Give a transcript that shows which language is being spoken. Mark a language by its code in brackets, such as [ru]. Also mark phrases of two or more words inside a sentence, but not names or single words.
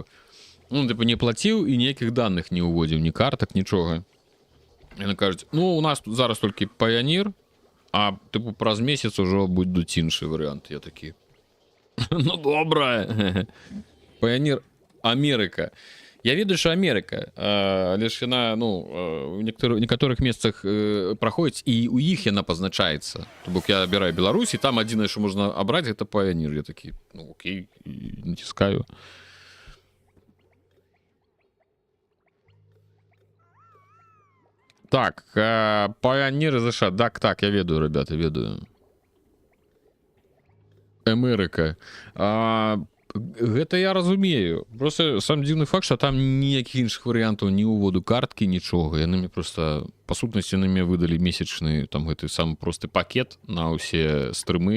[be] Ну, типу, не плаціў і ніякіх даных не ўводзіў, ні картак, нічога. Яны кажуць, ну, у нас тут зараз толькі Pioneer, а, типу, праз месяц ужо будуць іншыя варыянты. Я такі, ну, добра. Pioneer Амерыка. Я ведаю, що Америка, але ж яна, ну, у некаторых месцах праходзіць, і у іх яна пазначаецца. То бок я абіраю Беларусь, і там адзінае, што можна абраць, гэта Pioneer. Я такі, ну, окей, націскаю. Так, Pioneer США. Так, я ведаю, ребята, ведаю. Америка. Гэта я разумею. Просто сам дзіўны факт, што там ніякіх іншых варыянтаў, ні ўводу карткі, нічога. Яны мне просто, па сутнасці, яны мне выдалі месячны, там, гэты самы просты пакет на ўсе стрымы.